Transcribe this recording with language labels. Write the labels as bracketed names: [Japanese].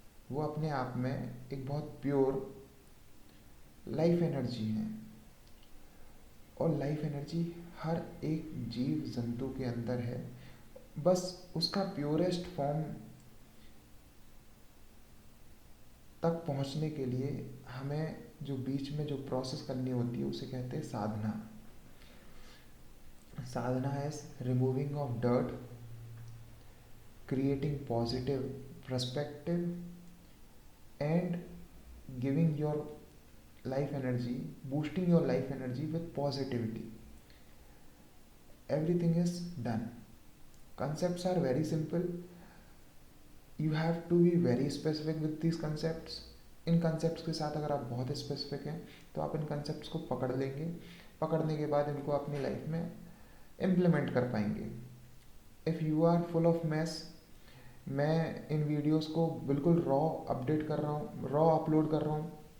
[Hindi] वो अपने आप में एक बहुत प्योर लाइफ एनर्जी है, और लाइफ एनर्जी हर एक जीव जंतु के अंदर है। बस उसका प्योरेस्ट फॉर्म तक पहुंचने के लिए हमें जो बीच में जो प्रोसेस करनी होती है उसे कहते हैं साधना। [English] Sadhana is removing of dirt, creating positive perspective, and giving your life energy, boosting your life energy with positivity. Everything is done. Concepts are very simple. You have to be very specific with these concepts. [Hindi] In concepts के साथ अगर आप बहुत specific हैं तो आप इन concepts को पकड़ लेंगे, पकड़ने के बाद इनको अपनी लाइफ में implement कर पाएंगे. [English] If you are full of mess, [Hindi] मैं इन वीडियोस को बिल्कुल रॉ अपडेट कर रहा हूँ, रॉ अपलोड कर रहा हूँ.